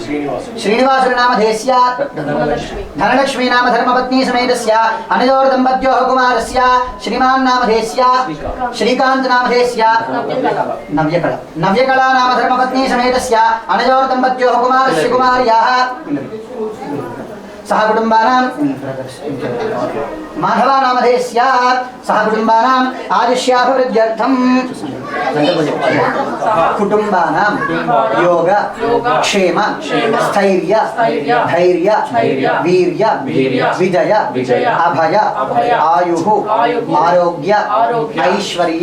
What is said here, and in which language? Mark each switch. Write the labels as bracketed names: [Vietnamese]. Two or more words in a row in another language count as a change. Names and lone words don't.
[Sanskrit] శ్రీనివాసుల నామధేస్య ధనలక్ష్మీ నామ ధర్మపత్ని సమేతస్య అనయోర్ దంపత్యోః కుమారస్య శ్రీమాన్ నామధేస్య శ్రీకాంత్ నామధేస్య నవ్యకళ నామ ధర్మపత్ని సమేతస్య అనయోర్ దంపత్యోః కుమారస్య కుమార్యాః सह कुटुम्बानां माधवानामधेयस्य सह कुटुम्बानां आयुष्याभिवृद्ध्यर्थं कुटुम्बानां योग क्षेम स्थैर्य धैर्य वीर्य विजय अभय आयुः आरोग्य ऐश्वर्य